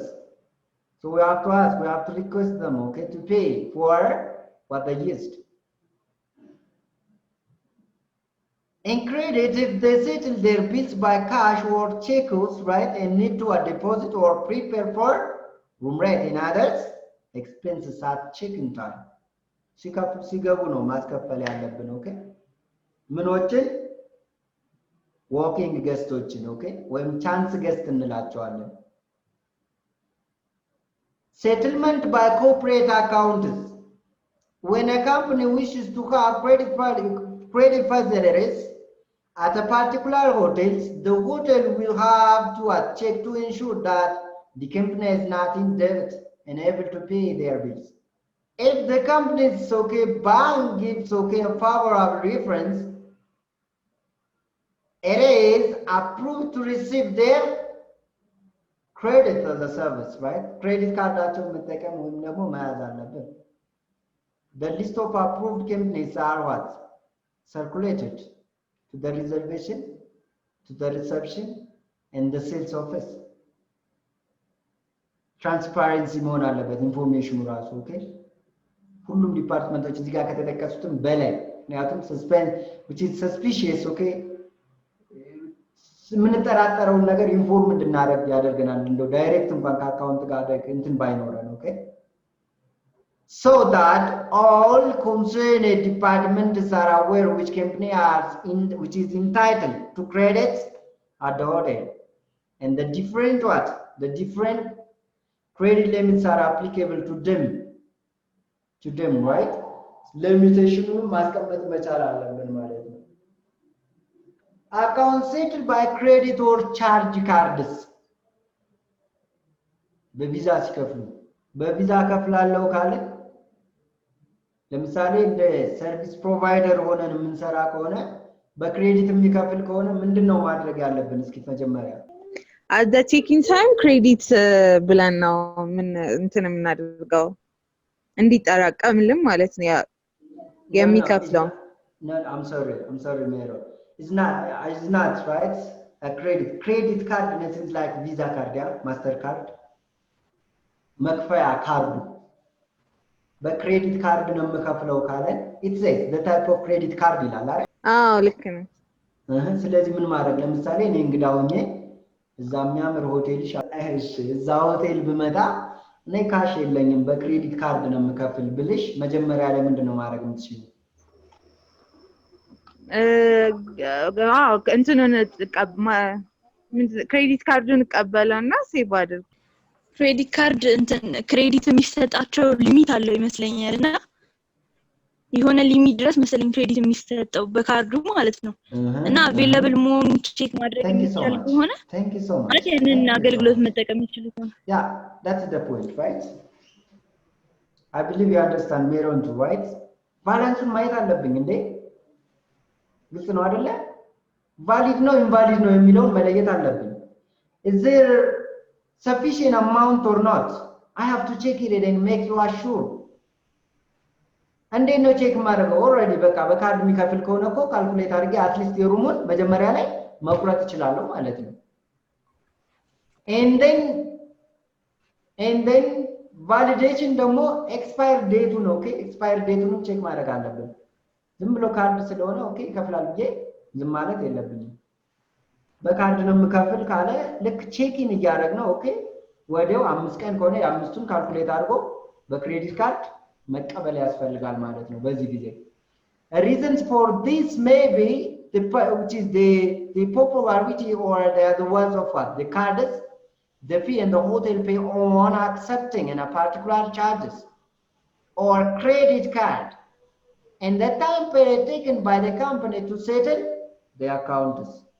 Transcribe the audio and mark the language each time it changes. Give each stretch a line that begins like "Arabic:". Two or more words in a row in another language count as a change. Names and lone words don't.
English: So we have to ask, we have to request them okay to pay for what they used. In credit, if they settle their bills by cash or checkers, right, and need to a deposit or prepare for room rent in others, expenses at check-in time.
Amharic: ሲገቡ ነው ማስከፈል ያለብን። ኦኬ ምኖችን walking ገስቶችን ኦኬ ወይም ቻንስ ገስት እንላቸዋለን።
English: Settlement by corporate accounts. When a company wishes to have credit facilities at a particular hotel, the hotel will have to check to ensure that the company is not in debt and able to pay their bills. If the company's okay bank gives okay a favorable reference, it is approved to receive their credit as a service, right? Credit card
Amharic: መጠቀም ወይም ደግሞ መያዝ አለብን።
English: The list of approved companies are what? Circulated to the reservation, to the reception, and the sales office.
Amharic: Transparency መሆን አለበት ኢንፎርሜሽኑ ራሱ ኦኬ ሁሉም ዲፓርትመንቶች እዚህ ጋር ከተጠቀሱትም በላይ ምክንያቱም
English: which is suspicious okay
Amharic: የምንጠራጠረውን ነገር ኢንፎርም እንድናደርግ ያደርገናል እንደው ዳይሬክት እንኳን ከአካውንት ጋር እንትን ባይኖረን ኦኬ
English: so that all concerned departments are aware which company which is entitled to credits at the hotel and the different credit limits are applicable to them right limitation
Amharic: ማስቀመጥ መቻል አለብን ማለት ነው
English: account settled by credit or charge cards
Amharic: በቪዛ ሲከፍሉ በቪዛ ከፍላለው ካለ ለምሳሌ እንደ ሰርቪስ ፕሮቫይደር ሆነን የምንሰራ ከሆነ በክሬዲት የሚከፍል ከሆነ ምንድነው ማድረግ ያለብን እስኪ መጀመሪያ
English: at the checking time
Amharic: credit ብለን ነው ምን እንትን የምናደርገው እንዲጠራቀምልን ማለት ነው የሚከፍለው
English: no I'm sorry Mero it's not right a credit card is like visa card yeah master card
Amharic: መክፈያ ካርዱ በክሬዲት ካርድ ነው የምከፍለው ካለ
English: it says the type of credit card
Amharic: ይላል አይደል አዎ ልክ ነው ስለዚህ ምን ማድረግ ለምሳሌ እኔ እንግዳ ሆኜ እዛ የሚያምር ሆቴል እሺ እዛ ሆቴል ብመጣ እኔ ካሽ የለኝም በክሬዲት ካርድ ነው የምከፍል ብልሽ መጀመሪያ ላይ ምንድነው ማድረግ የምትችይው? እንትኑን ክሬዲት ካርዱን እቀበለውና ሴቭ አድርግ። ክሬዲት ካርድ እንትን ክሬዲት የሚሰጣቸው ሊሚት አለው ይመስለኛል እና የሆነ ሊሚት ድረስ መሰለኝ ክሬዲት የሚሰጠው በካርዱ ማለት ነው እና አቬሌብል መሆኑን ቼክ ማድረግ የሚቻል ከሆነ ማለት ያንን አገልግሎት መጠቀም ይችላል ከሆነ
English: yeah that's the point right I believe you understand Meron too right
Amharic: ባላንሱን ማየት አለብኝ እንዴ ግልጽ ነው አይደለ
English: valid
Amharic: ነው invalid ነው የሚለውን መለየት አለብኝ
English: is there sufficient amount or not I have to check it and make you sure
Amharic: እንዴ ነው ቼክ ማድረገው ኦሬዲ በቃ በካርድ የሚከፍል ከሆነ እኮ ካልኩሌት አድርጌ አትሊስት የሩሙን መጀመሪያ ላይ መቁረጥ ይችላል ማለት ነው
English: and then validation
Amharic: ደግሞ
English: expire date
Amharic: ነው ኦኬ
English: expire date
Amharic: ነው ቼክ ማድረግ አለብን ዝም ብሎ ካርድ ስለሆነ ኦኬ ይከፍላል ብዬ ዝም ማለት የለብኝም በካርድ ነው የምከፍል ካለ ልክ ቼኪን እያደረግነው ኦኬ ወዲያው 5 ቀን ከሆነ የ5ቱን ካልኩሌት አድርጎ በክሬዲት ካርድ መቀበል ያስፈልጋል ማለት ነው በዚህ ጊዜ
English: reasons for this may be which is the popularity or the other ones of what the cards the fee and the hotel pay on accepting in a particular charges or credit card and the time period taken by the company to settle the accounts